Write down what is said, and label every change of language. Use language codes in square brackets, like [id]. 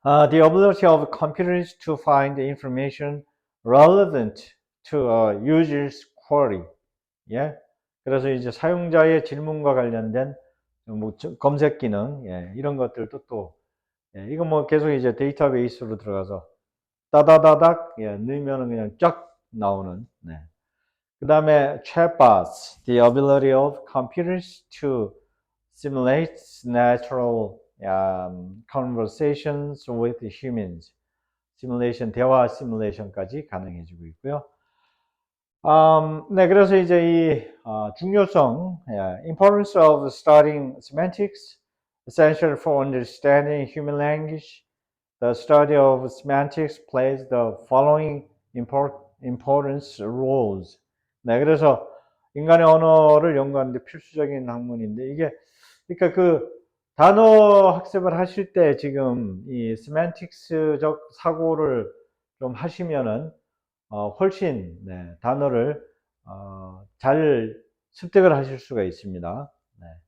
[en] The ability of computers to find information relevant to a user's query. [ko] 예. 그래서 이제 사용자의 질문과 관련된 검색 기능, 예. 이런 것들도 또, 예. 이거 계속 이제 데이터베이스로 들어가서 따다다닥, 예. 넣으면은 그냥 쫙 나오는, 네. 그 다음에 [en] chatbots, the ability of computers to simulate natural conversations with humans. [ko] 대화 시뮬레이션까지 가능해지고 있고요. 네, 그래서 이제 이 중요성, [en] importance of studying semantics, essential for understanding human language. The study of semantics plays the following importance roles. [ko] 네, 그래서 인간의 언어를 연구하는데 필수적인 학문인데 이게 그러니까 그 단어 학습을 하실 때 지금 이 세만틱스적 사고를 좀 하시면은 훨씬 네, 단어를 잘 습득을 하실 수가 있습니다. 네.